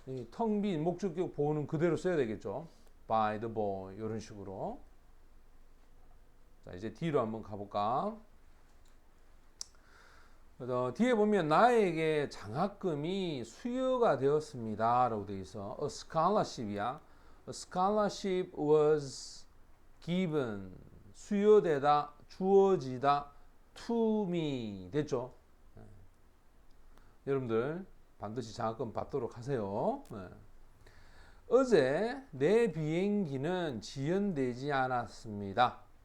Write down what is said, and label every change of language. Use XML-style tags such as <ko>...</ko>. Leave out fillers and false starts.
<ko>텅 빈 목적격 보호는 그대로 써야 되겠죠.</ko> <en>By the boy. 이런 식으로.</en> <ko>자, 이제 D로 한번 가볼까? 뒤에 보면 나에게 장학금이 수여가 되었습니다. 라고 되어 있어.</ko> <en>A scholarship이야. A scholarship was given.</en> <ko>수여되다, 주어지다,</ko> <en>to me.</en> <ko>됐죠? 네. 여러분들 반드시 장학금 받도록 하세요. 네. 어제 내 비행기는 지연되지 않았습니다.</ko>